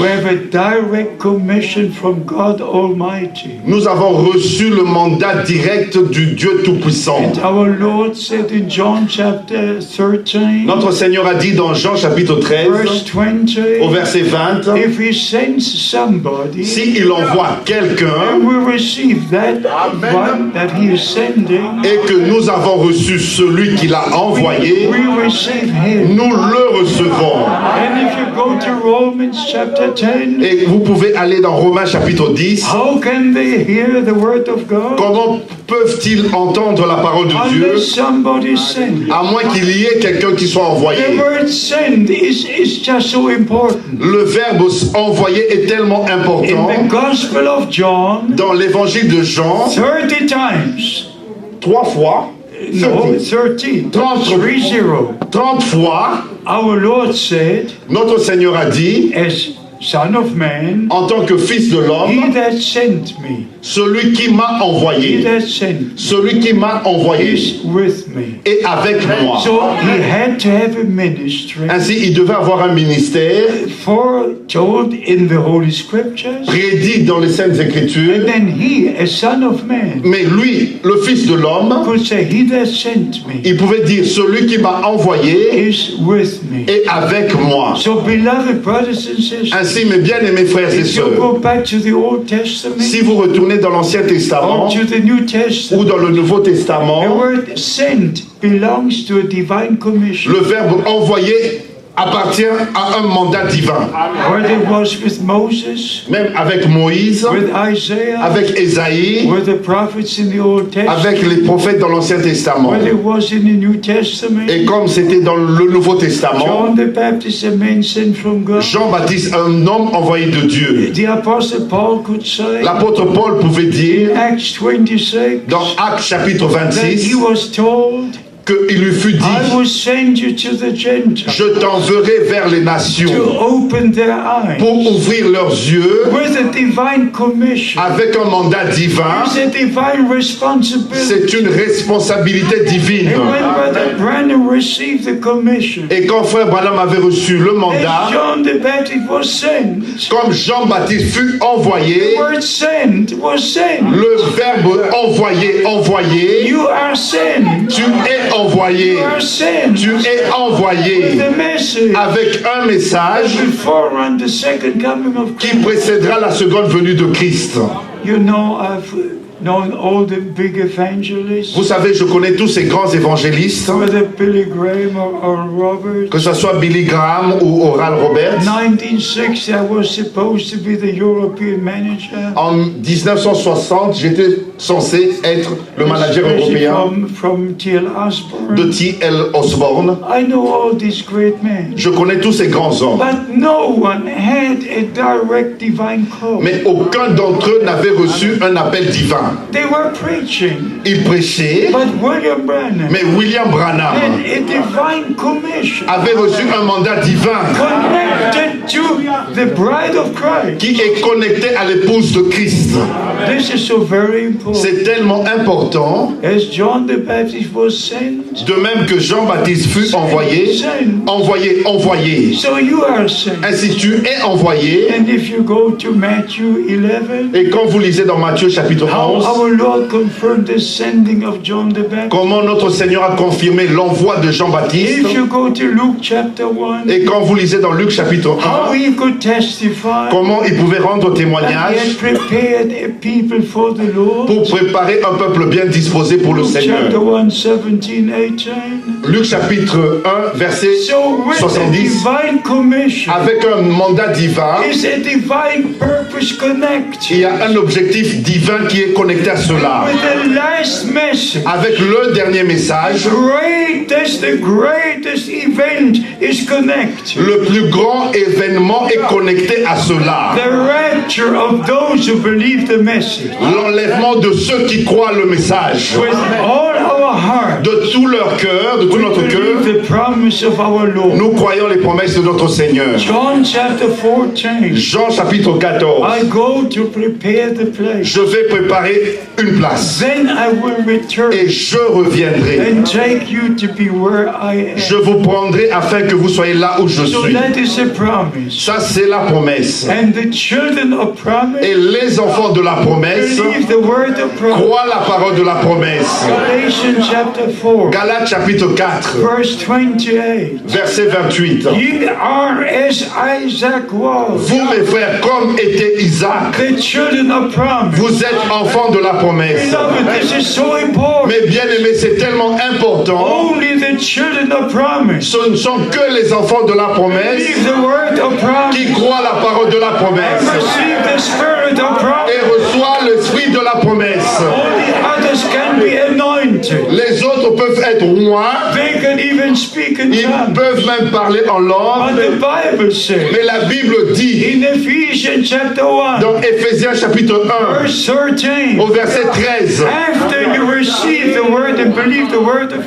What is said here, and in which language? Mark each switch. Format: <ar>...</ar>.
<en>We have a direct commission from God Almighty.</en> <fr>Nous avons reçu le mandat direct du Dieu Tout-Puissant.</fr> <en>And our Lord said in John chapter 13,</en> <fr>Notre Seigneur a dit dans Jean chapitre 13,</fr> <en>verse</en> <fr>au</fr> <en>20,</en> <fr>verset 20,</fr> <en>if he sends somebody,</en> <fr>s'il envoie quelqu'un</fr> <en>we receive that one that he is sending,</en> <fr>et que nous avons reçu celui qui l'a envoyé,</fr> <en>we receive him.</en> <fr>nous le recevons.</fr> <en>And if you go to Romans chapter 10,</en> <fr>Et vous pouvez aller dans Romains chapitre 10.</fr> <en>how can they hear the word of God</en> <fr>Comment peuvent-ils entendre la parole de Dieu</fr> <en>unless somebody sends?</en> <fr>à moins qu'il y ait quelqu'un qui soit</fr> <en>The</en> <fr>envoyé?</fr> <en>word send is just so important.</en> <fr>Le verbe envoyer est tellement</fr> <en>In</en> <fr>important.</fr> <en>the Gospel of John,</en> <fr>Dans l'évangile de Jean,</fr> <en>30 times,</en> <fr>3 fois,</fr> <en>no, 30, 30,</en> <fr>30 fois,</fr> <en>our Lord said,</en> <fr>notre Seigneur a dit,</fr> <en>as Son of Man,</en> <fr>en tant que Fils de</fr> <en>he</en> <fr>l'homme,</fr> <en>that sent me,</en> <fr>celui qui m'a</fr> <en>he</en> <fr>envoyé,</fr> <en>that sent</en> <fr>celui qui m'a envoyé</fr> <en>is with me.</en> <fr>est avec moi.</fr> <en>So he had to have a ministry</en> <fr>Ainsi, il devait avoir un ministère</fr> <en>foretold in the Holy Scriptures,</en> <fr>prédit dans les Saintes Écritures,</fr> <en>and then he, as Son of Man,</en> <fr>mais lui, le Fils de l'homme,</fr> <en>could say, he that sent me</en> <fr>il pouvait dire, celui qui m'a envoyé</fr> <en>is with me.</en> <fr>est avec moi.</fr> <en>So beloved brothers and sisters,</en> <fr>Ainsi, mes bien-aimés frères et</fr> <en>if you</en> <fr>sœurs,</fr> <en>go back to the Old Testament</en> <fr>si vous retournez dans l'Ancien</fr> <en>or</en> <fr>Testament</fr> <en>to the New</en> <fr>ou</fr> <en>Testament,</en> <fr>dans le Nouveau</fr> <en>the</en> <fr>Testament,</fr> <en>word sent belongs to a divine commission.</en> <fr>le verbe envoyer appartient à un mandat divin.</fr> <en>Whether it was with Moses,</en> <fr>Même avec Moïse,</fr> <en>with Isaiah,</en> <fr>avec Ésaïe,</fr> <en>with the prophets in the Old Testament,</en> <fr>avec les prophètes dans l'Ancien Testament.</fr> <en>whether it was in the New Testament,</en> <fr>Et comme c'était dans le Nouveau Testament,</fr> <en>John the Baptist, a man sent from God,</en> <fr>Jean-Baptiste, un homme envoyé de Dieu.</fr> <en>the Apostle Paul could say,</en> <fr>L'apôtre Paul pouvait dire,</fr> <en>Acts 26,</en> <fr>dans Actes chapitre</fr> <en>that he was told,</en> <fr>qu'il lui fut</fr> <en>I</en> <fr>dit,</fr> <en>will send you to the Gentiles</en> <fr>je t'enverrai vers les</fr> <en>to</en> <fr>nations</fr> <en>open their eyes</en> <fr>pour ouvrir leurs yeux</fr> <en>with a divine commission.</en> <fr>avec un mandat divin.</fr> <en>It's a divine responsibility.</en> <fr>C'est une responsabilité divine.</fr> <en>And when Brother Branham received the commission,</en> <fr>Et quand frère Branham avait reçu le</fr> <en>as</en> <fr>mandat,</fr> <en>John the Baptist was sent,</en> <fr>comme Jean-Baptiste fut envoyé,</fr> <en>the word sent was sent.</en> <fr>le verbe envoyer, envoyer,</fr> <en>You are sent.</en> <fr>Tu es envoyé.</fr> <en>You are sent</en> <fr>Tu es</fr> <en>with</en> <fr>envoyé</fr> <en>a message</en> <fr>avec un message</fr> <en>that will forerun the second coming of</en> <fr>qui</fr> <en>Christ.</en> <fr>précédera la seconde venue de Christ.</fr> <en>You know, I've known all the big evangelists,</en> <fr>Vous savez, je connais tous ces grands évangélistes,</fr> <en>whether Billy Graham or Robert.</en> <fr>que ce soit Billy Graham ou Oral Roberts.</fr> <en>1960, I was supposed to be the European manager.</en> <fr>En 1960, j'étais censé être le manager</fr> <en>Especially</en> <fr>européen</fr> <en>from T.L. Osborne.</en> <fr>de T.L. Osborne.</fr> <en>I know all these great men.</en> <fr>Je connais tous ces grands hommes.</fr> <en>But no one had a direct divine call.</en> <fr>Mais aucun d'entre eux n'avait reçu un appel divin.</fr> <en>They were preaching,</en> <fr>Ils prêchaient,</fr> <en>but William Branham</en> <fr>mais William Branham</fr> <en>had a divine commission</en> <fr>avait reçu un mandat divin</fr> <en>connected to the bride of Christ.</en> <fr>qui est connecté à l'épouse de Christ.</fr> <en>This is so very important.</en> <fr>C'est tellement important,</fr> <en>As John the Baptist was sent,</en> <fr>de même que Jean-Baptiste fut envoyé, envoyé.</fr> <en>so you are sent.</en> <fr>Ainsi tu es envoyé.</fr> <en>And if you go to Matthew 11,</en> <fr>Et quand vous lisez dans Matthieu chapitre</fr> <en>how</en> <fr>11,</fr> <en>our Lord confirmed the sending of John the Baptist.</en> <fr>comment notre Seigneur a confirmé l'envoi de Jean-Baptiste.</fr> <en>If you go to Luke chapter 1,</en> <fr>Et quand vous lisez dans Luc chapitre</fr> <en>how</en> <fr>1,</fr> <en>he could testify</en> <fr>comment il pouvait rendre</fr> <en>that he</en> <fr>témoignage</fr> <en>had prepared a people for the Lord.</en> <fr>pour préparer un peuple bien disposé pour le</fr> <en>Luke chapter</en> <fr>Seigneur.</fr> <en>1, 17, 18.</en> <fr>Luc chapitre 1, verset</fr> <en>So with a</en> <fr>70.</fr> <en>divine commission</en> <fr>Avec un mandat divin,</fr> <en>is a divine purpose connected.</en> <fr>il y a un objectif divin qui est connecté à cela.</fr> <en>With the last message,</en> <fr>Avec le dernier message,</fr> <en>the greatest event is connected.</en> <fr>le plus grand événement est connecté à cela.</fr> <en>The rapture of those who believe the message.</en> <fr>L'enlèvement de ceux qui croient le message.</fr> <en>With all our heart,</en> <fr>De tout leur cœur, de tout</fr> <en>we</en> <fr>notre cœur,</fr> <en>believe the promise of our Lord.</en> <fr>nous croyons les promesses de notre Seigneur.</fr> <en>John chapter 14.</en> <fr>Jean chapitre 14.</fr> <en>I go to prepare the place.</en> <fr>Je vais préparer une place</fr> <en>Then I will return</en> <fr>et je reviendrai.</fr> <en>and take you to be where I am.</en> <fr>Je vous prendrai afin que vous soyez là où je</fr> <en>So</en> <fr>suis.</fr> <en>that is a promise.</en> <fr>Ça, c'est la promesse.</fr> <en>And the children of promise</en> <fr>Et les enfants de la promesse</fr> <en>believe the word of promise.</en> <fr>croient la parole de la promesse.</fr> <en>Galatians chapter 4,</en> <fr>Galates chapitre 4,</fr> <en>verse 28.</en> <fr>verset 28.</fr> <en>Ye are as Isaac was,</en> <fr>Vous, mes frères, comme était Isaac,</fr> <en>the children of promise.</en> <fr>vous êtes enfants de la promesse.</fr> <en>Beloved, this is so important.</en> <fr>Mais bien aimé, c'est tellement important.</fr> <en>Only the children of promise</en> <fr>Ce ne sont que les enfants de la promesse</fr> <en>believe the word of promise.</en> <fr>qui croient la parole de la promesse</fr> <en>Receive the spirit of promise.</en> <fr>et reçoivent l'esprit de la promesse.</fr> <en>Only others can be anointed.</en> <fr>Les autres peuvent être rois,</fr> <en>They can even speak in</en> <fr>ils</fr> <en>tongues.</en> <fr>peuvent même parler en</fr> <en>But</en> <fr>langue,</fr> <en>the Bible says</en> <fr>mais la Bible dit</fr> <en>in Ephesians chapter 1,</en> <fr>dans Éphésiens chapitre 1</fr> <en>verse 13,</en> <fr>au verset 13,</fr> <en>after you receive the word and believe the word of</en>